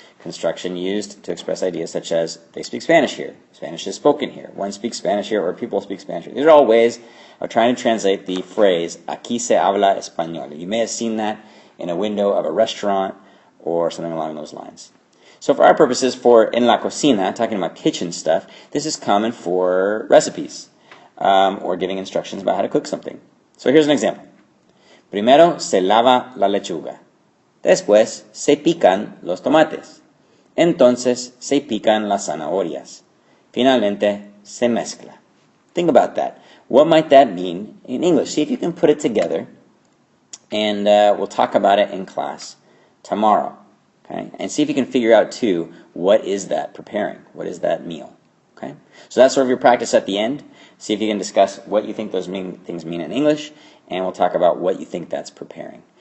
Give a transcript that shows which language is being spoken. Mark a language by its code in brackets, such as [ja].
[en] Construction used to express ideas such as, they speak Spanish here, Spanish is spoken here, one speaks Spanish here, or people speak Spanish here. These are all ways of trying to translate the phrase, [es] aquí se habla español. [en] You may have seen that in a window of a restaurant or something along those lines. So for our purposes, for [es] en la cocina, [en] talking about kitchen stuff, this is common for recipes or giving instructions about how to cook something. So here's an example. [es] Primero se lava la lechuga. Después se pican los tomates. Entonces se pican las zanahorias. Finalmente se mezcla. [en] Think about that. What might that mean in English? See if you can put it together, and we'll talk about it in class tomorrow. Okay? And see if you can figure out, too, what is that preparing? What is that meal? Okay? So that's sort of your practice at the end. See if you can discuss what you think those things mean in English, and we'll talk about what you think that's preparing.